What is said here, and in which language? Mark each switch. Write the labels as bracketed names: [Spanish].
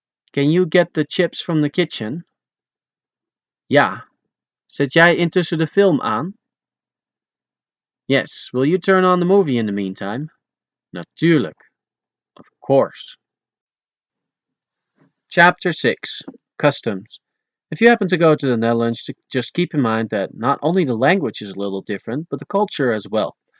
[English] Can you get the chips from the kitchen? [Dutch] Ja. Zet jij intussen de film aan? [English] Yes. Will you turn on the movie in the meantime? [Dutch] Natuurlijk. [English] Of course. Chapter 6. Customs. If you happen to go to the Netherlands, just keep in mind that not only the language is a little different, but the culture as well.